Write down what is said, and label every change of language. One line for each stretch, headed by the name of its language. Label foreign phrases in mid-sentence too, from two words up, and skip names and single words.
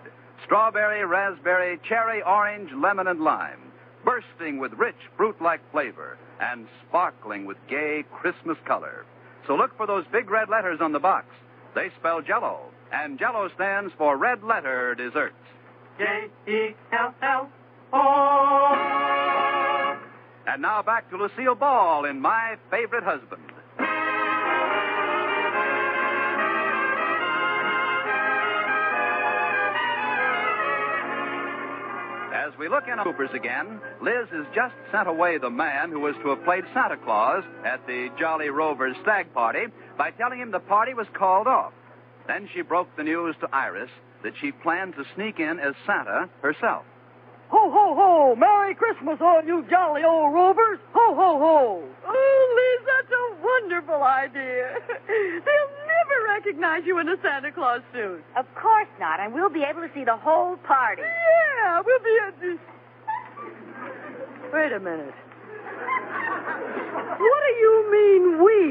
English: Strawberry, raspberry, cherry, orange, lemon, and lime. Bursting with rich fruit-like flavor and sparkling with gay Christmas color. So look for those big red letters on the box. They spell Jell-O, and Jell-O stands for Red Letter Desserts. J-E-L-L-O. And now back to Lucille Ball in My Favorite Husband. As we look in on Coopers again, Liz has just sent away the man who was to have played Santa Claus at the Jolly Rovers Stag party by telling him the party was called off. Then she broke the news to Iris that she planned to sneak in as Santa herself. Ho, ho, ho. Merry Christmas, all you jolly old rovers. Ho, ho, ho. Oh, Liz, that's a wonderful idea. They'll never recognize you in a Santa Claus suit. Of course not, and we'll be able to see the whole party. Yeah, we'll be at this. Wait a minute. What do you mean, we?